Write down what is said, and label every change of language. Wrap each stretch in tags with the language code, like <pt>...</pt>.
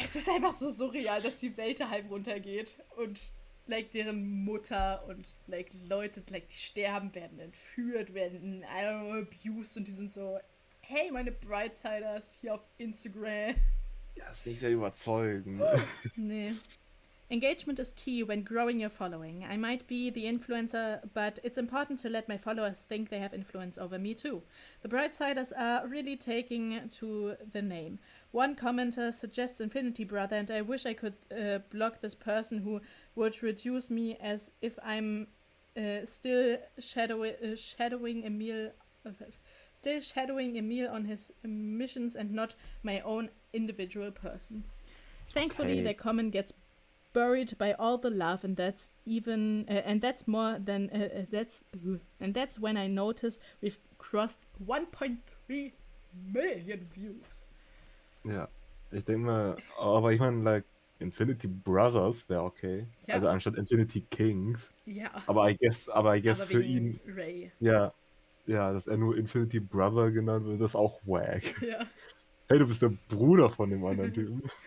<de>Es ist einfach so surreal, dass die Welt da halb runtergeht und like deren Mutter und like Leute, like die sterben, werden entführt, werden</de> <en>I don't know,</en> <de>abused und die sind so, hey, meine Brightsiders hier auf Instagram. Ja, ist nicht sehr überzeugend. Nee.</de> <en>Engagement is key when growing your following. I might be the influencer, but it's important to let my followers think they have influence over me too. The Brightsiders are really taking to the name. One commenter suggests Infinity Brother, and I wish I could block this person who would reduce me as if I'm still shadowing Emil on his missions and not my own individual person. Thankfully, the comment gets buried by all the love, and that's when I notice we've crossed 1.3 million views.</en> <de>Ja, ich denke mal, aber ich meine, like, Infinity Brothers wäre okay. Ja. Also anstatt Infinity Kings. Ja. Aber</de> <en>I guess</en> <de>Aber für ihn, Ray. ja, dass er nur Infinity Brother genannt wird, das ist auch wack. Ja. Hey, du bist der Bruder von dem anderen Typen.</de>